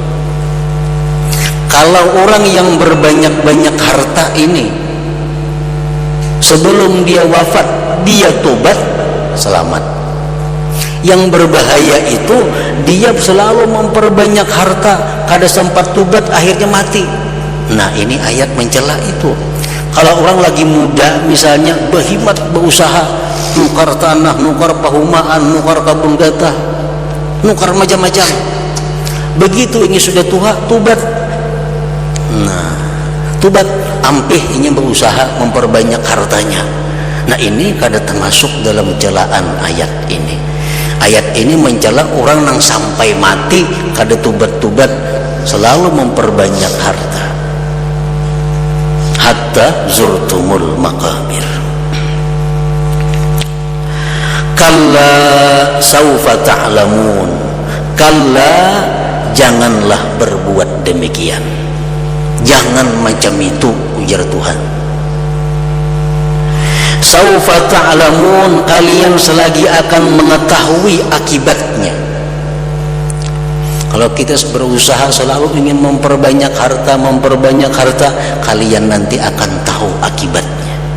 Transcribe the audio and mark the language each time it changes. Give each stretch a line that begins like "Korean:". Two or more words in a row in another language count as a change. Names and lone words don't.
Indonesian: Kalau orang yang berbanyak-banyak harta ini sebelum dia wafat dia tobat, selamat. Yang berbahaya itu dia selalu memperbanyak harta, kada sempat tobat, akhirnya mati. Nah, ini ayat mencela itu.
Banjar: Kalau orang lagi muda misalnya berhimmat berusaha, nukar tanah, nukar pahumaan, nukar kabung gatah, nukar macam-macam.
Indonesian: Begitu ini sudah tua, tobat. Nah, tobat ampih ini berusaha memperbanyak hartanya. Nah, ini kada termasuk dalam celaan ayat ini. Ayat ini mencela orang yang sampai mati kada tubat-tubat, selalu memperbanyak harta.
Arabic: Hatta zurtumul maqabir. Kalla saufa ta'lamun. Kalla,
Indonesian: janganlah berbuat demikian. Jangan macam itu, ujar Tuhan.
Arabic: Saufa ta'lamun,
Indonesian: kalian selagi akan mengetahui akibatnya. Kalau kita berusaha selalu ingin memperbanyak harta, kalian nanti akan tahu akibatnya.